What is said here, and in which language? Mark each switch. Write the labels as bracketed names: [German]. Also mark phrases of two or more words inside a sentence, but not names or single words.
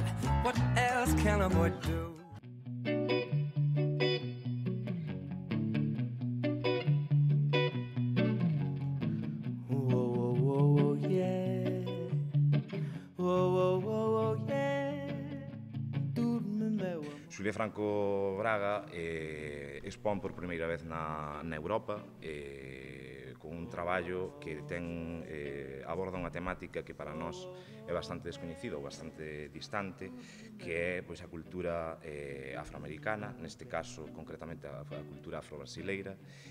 [English] What else can a boy do? Whoa, whoa, whoa, yeah. Whoa, whoa, whoa, whoa, yeah. [Galician] Xulia Franco Braga expón por primeira vez na Europa con un traballo que aborda unha temática que para nós é bastante descoñecida ou bastante distante, que é pois, a cultura afroamericana, neste caso concretamente a cultura afro-brasileira,